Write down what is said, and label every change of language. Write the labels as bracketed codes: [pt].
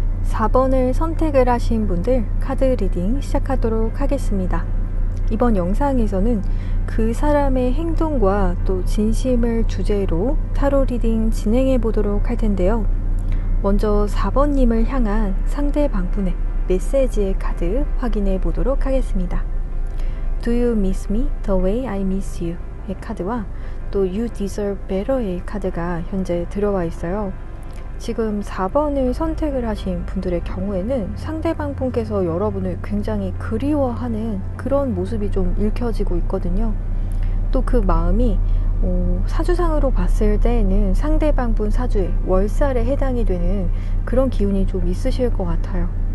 [ko] 4번을 선택을 하신 분들 카드 리딩 시작하도록 하겠습니다. 이번 영상에서는 그 사람의 행동과 또 진심을 주제로 타로 리딩 진행해 보도록 할 텐데요. 먼저 4번님을 향한 상대방분의 메시지의 카드 확인해 보도록 하겠습니다. [en] Do you miss me the way I miss you? [ko] 의 카드와 또 [en] You deserve better [ko] 의 카드가 현재 들어와 있어요. 지금 4번을 선택을 하신 분들의 경우에는 상대방 분께서 여러분을 굉장히 그리워하는 그런 모습이 좀 읽혀지고 있거든요. 또 그 마음이 사주상으로 봤을 때에는 상대방 분 사주의 월살에 해당이 되는 그런 기운이 좀 있으실 것 같아요.